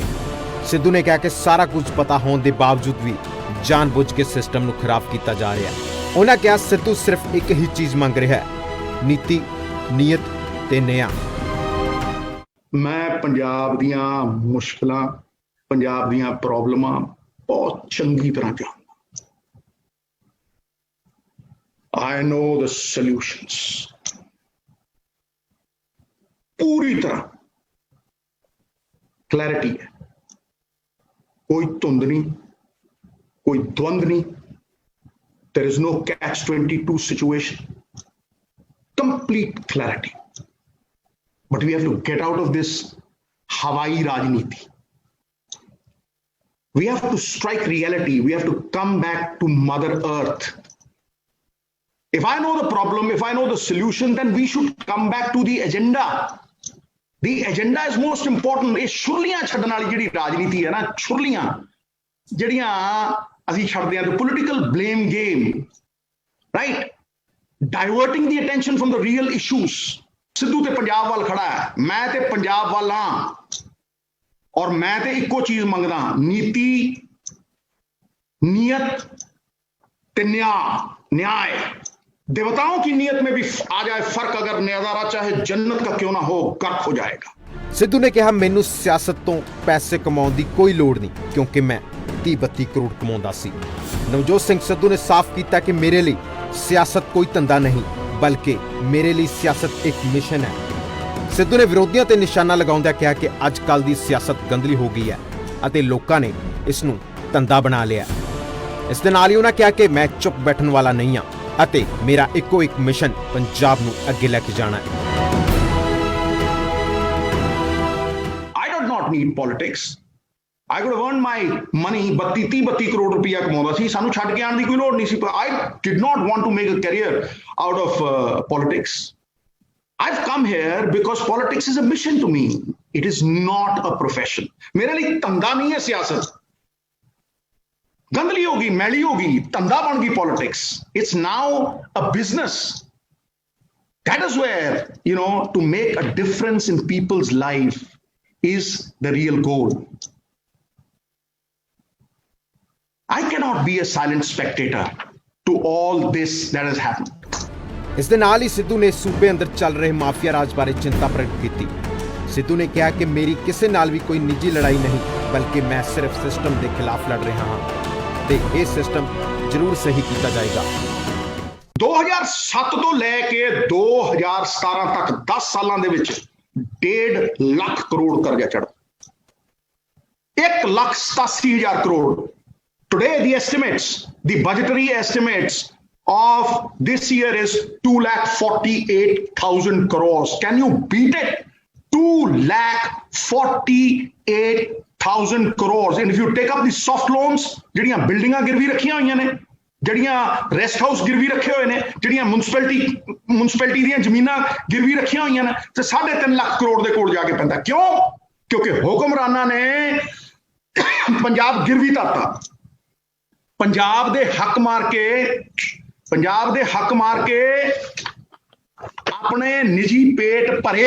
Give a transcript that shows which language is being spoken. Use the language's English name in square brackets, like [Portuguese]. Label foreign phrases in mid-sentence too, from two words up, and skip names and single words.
[Punjabi] ਸਿੱਧੂ ਨੇ ਕਿਹਾ ਕਿ ਸਾਰਾ ਕੁਝ ਪਤਾ ਹੋਣ ਦੇ ਬਾਵਜੂਦ ਵੀ ਜਾਣਬੁੱਝ ਕੇ ਸਿਸਟਮ ਨੂੰ ਖਰਾਬ ਕੀਤਾ ਜਾ ਰਿਹਾ। ਉਹਨਾਂ ਕਿਹਾ ਸਿੱਧੂ ਸਿਰਫ ਇੱਕ ਹੀ ਚੀਜ਼ ਮੰਗ ਰਿਹਾ ਹੈ, ਨੀਤੀ, ਨੀਅਤ ਤੇ ਨਿਆਂ। ਮੈਂ ਪੰਜਾਬ ਦੀਆਂ ਮੁਸ਼ਕਲਾਂ, ਪੰਜਾਬ ਦੀਆਂ ਪ੍ਰੋਬਲਮਾਂ ਬਹੁਤ ਚੰਗੀ ਤਰ੍ਹਾਂ ਜਾਣਦਾ। [English] I know the solutions [Hindi] पूरी तरह क्लैरिटी है, कोई धुंध नहीं, कोई द्वंद नहीं। [English] There is no catch-22 situation, complete clarity. But we have to get out of this [Hindi] हवाई राजनीति. [English] We have to strike reality. We have to come back to Mother Earth. If I know the problem, if I know the solution, then we should come back to the agenda. The agenda is most important. [Punjabi] ਇਹ ਛੁਰਲੀਆਂ ਛੱਡਣ ਵਾਲੀ ਜਿਹੜੀ ਰਾਜਨੀਤੀ ਹੈ ਨਾ, ਛੁਰਲੀਆਂ ਜਿਹੜੀਆਂ ਅਸੀਂ ਛੱਡਦੇ ਹਾਂ, [English] the political blame game, right? Diverting the attention from the real issues. [Punjabi] ਸਿੱਧੂ ਤੇ ਪੰਜਾਬ ਵੱਲ ਖੜਾ ਹੈ, ਮੈਂ ਤੇ ਪੰਜਾਬ ਵੱਲ ਹਾਂ ਔਰ ਮੈਂ ਤੇ ਇੱਕੋ ਚੀਜ਼ ਮੰਗਦਾ, ਨੀਤੀ, ਨੀयत ਤੇ न्याय। [Hindi] देवताओं की नीयत में भी आ जाए फर्क, अगर नजारा चाहे जन्नत का क्यों ना हो, गर्क हो जाएगा। [Punjabi] ਸਿੱਧੂ ਨੇ ਕਿਹਾ ਮੈਨੂੰ ਸਿਆਸਤ ਤੋਂ ਪੈਸੇ ਕਮਾਉਣ ਦੀ ਕੋਈ ਲੋੜ ਨਹੀਂ ਕਿਉਂਕਿ ਮੈਂ 30-32 ਕਰੋੜ ਕਮਾਉਂਦਾ ਸੀ। ਨਵਜੋਤ ਸਿੰਘ ਸਿੱਧੂ ਨੇ ਸਾਫ਼ ਕੀਤਾ ਕਿ ਮੇਰੇ ਲਈ ਸਿਆਸਤ ਕੋਈ ਧੰਦਾ ਨਹੀਂ ਬਲਕਿ ਮੇਰੇ ਲਈ ਸਿਆਸਤ ਇੱਕ ਮਿਸ਼ਨ ਹੈ। ਸਿੱਧੂ ਨੇ ਵਿਰੋਧੀਆਂ ਤੇ ਨਿਸ਼ਾਨਾ ਲਗਾਉਂਦਿਆਂ ਕਿਹਾ ਕਿ ਅੱਜ ਕੱਲ੍ਹ ਦੀ ਸਿਆਸਤ ਗੰਦਲੀ ਹੋ ਗਈ ਹੈ ਅਤੇ ਲੋਕਾਂ ਨੇ ਇਸ ਨੂੰ ਧੰਦਾ ਬਣਾ ਲਿਆ। ਇਸ ਦੇ ਨਾਲ ਹੀ ਉਹਨਾਂ ਕਿਹਾ ਕਿ ਮੈਂ ਚੁੱਪ ਬੈਠਣ ਵਾਲਾ ਨਹੀਂ ਹਾਂ ਅਤੇ ਮੇਰਾ ਇੱਕੋ ਇੱਕ ਮਿਸ਼ਨ ਪੰਜਾਬ ਨੂੰ ਅੱਗੇ ਲੈ ਕੇ ਜਾਣਾ ਹੈ। [English] I did not need politics. I could have earned my money, [Punjabi] 32 ਕਰੋੜ ਰੁਪਇਆ ਕਮਾਉਂਦਾ ਸੀ, ਸਾਨੂੰ ਛੱਡ ਕੇ ਆਉਣ ਦੀ ਕੋਈ ਲੋੜ ਨਹੀਂ ਸੀ। [English] I did not want to make a career out of politics. I've come here because politics is a mission to me. It is not a profession. [Hindi] मेरे लिए धंधा नहीं है सियासत। गंदली होगी, मैली होगी, धंधा बन गई पॉलिटिक्स। [English] It's now a business. That is where, to make a difference in people's life is the real goal. I cannot be a silent spectator to all this that has happened. [Punjabi] ਇਸ ਦੇ ਨਾਲ ਹੀ ਸਿੱਧੂ ਨੇ ਸੂਬੇ ਅੰਦਰ ਚੱਲ ਰਹੇ ਮਾਫੀਆ ਰਾਜ ਬਾਰੇ ਚਿੰਤਾ ਪ੍ਰਗਟ ਕੀਤੀ। ਸਿੱਧੂ ਨੇ ਕਿਹਾ ਕਿ ਮੇਰੀ ਕਿਸੇ ਨਾਲ ਵੀ ਕੋਈ ਨਿੱਜੀ ਲੜਾਈ ਨਹੀਂ ਬਲਕਿ ਮੈਂ ਸਿਰਫ ਸਿਸਟਮ ਦੇ ਖਿਲਾਫ ਲੜ ਰਿਹਾ ਹਾਂ ਤੇ ਇਹ ਸਿਸਟਮ ਜ਼ਰੂਰ ਸਹੀ ਕੀਤਾ ਜਾਏਗਾ। 2007 ਤੋਂ ਲੈ ਕੇ 2017 ਤੱਕ 10 ਸਾਲਾਂ ਦੇ ਵਿੱਚ 1.5 ਲੱਖ ਕਰੋੜ ਕਰਜ਼ਾ ਚੜ੍ਹਾ, 1,87,000 ਕਰੋੜ। [English] Today the estimates, the budgetary estimates of this year is 2,48,000 crores. Can you beat it? 2,48,000 crores. And if you take up the soft loans, [Punjabi] ਜਿਹੜੀਆਂ ਬਿਲਡਿੰਗਾਂ ਗਿਰਵੀ ਰੱਖੀਆਂ ਹੋਈਆਂ ਨੇ, ਜਿਹੜੀਆਂ ਰੈਸਟ ਹਾਊਸ ਗਿਰਵੀ ਰੱਖੇ ਹੋਏ ਨੇ, ਜਿਹੜੀਆਂ ਮੁਨਸਪੈਲਿਟੀ ਦੀਆਂ ਜ਼ਮੀਨਾਂ ਗਿਰਵੀ ਰੱਖੀਆਂ ਹੋਈਆਂ ਨੇ, ਤੇ 3.5 ਲੱਖ ਕਰੋੜ ਦੇ ਕੋਲ ਜਾ ਕੇ ਪੈਂਦਾ। ਕਿਉਂ? ਕਿਉਂਕਿ ਹੁਕਮਰਾਨਾਂ ਨੇ ਪੰਜਾਬ ਗਿਰਵੀ ਧਰਤਾ। ਪੰਜਾਬ ਦੇ ਹੱਕ ਮਾਰ ਕੇ ਆਪਣੇ ਨਿੱਜੀ ਪੇਟ ਭਰੇ।